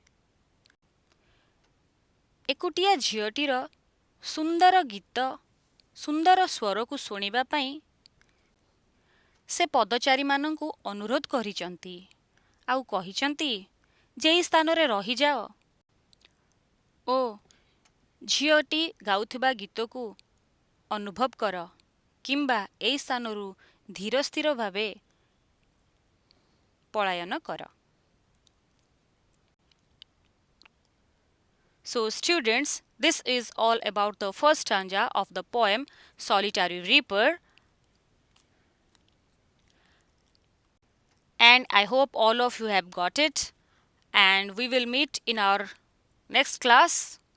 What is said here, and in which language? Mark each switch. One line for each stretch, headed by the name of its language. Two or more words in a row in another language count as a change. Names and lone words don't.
Odia: ଏକୁଟିଆ ଝିଅଟିର ସୁନ୍ଦର ଗୀତ, ସୁନ୍ଦର ସ୍ୱରକୁ ଶୁଣିବା ପାଇଁ ସେ ପଦଚାରୀମାନଙ୍କୁ ଅନୁରୋଧ କରିଛନ୍ତି ଆଉ କହିଛନ୍ତି ଯେ ଏହି ସ୍ଥାନରେ ରହିଯାଅ ଓ ଝିଅଟି ଗାଉଥିବା ଗୀତକୁ ଅନୁଭବ କର କିମ୍ବା ଏହି ସ୍ଥାନରୁ ଧୀର ସ୍ଥିର ଭାବେ ପଳାୟନ କର.
English: So students, this is all about the first stanza of the poem Solitary Reaper, and I hope all of you have got it, and we will meet in our next class.